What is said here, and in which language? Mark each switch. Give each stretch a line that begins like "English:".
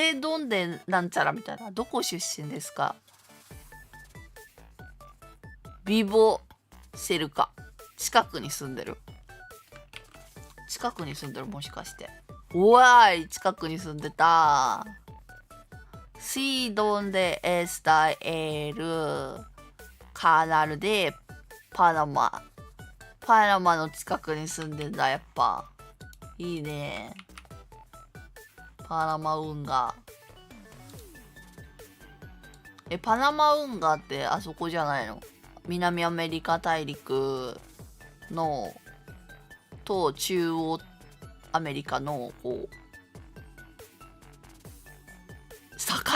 Japanese: どんでなんちゃらみたいな。どこ出身ですか？ビボセルカ。近くに住んでるもしかして。うわーい、近くに住んでた。
Spanish: Sí, donde está el canal de Panama。
Japanese: パナマの近くに住んでんだ、やっぱ。いいね。パナマ運河。パナマ運河ってあそこじゃないの？南アメリカ大陸のと中央アメリカのこう境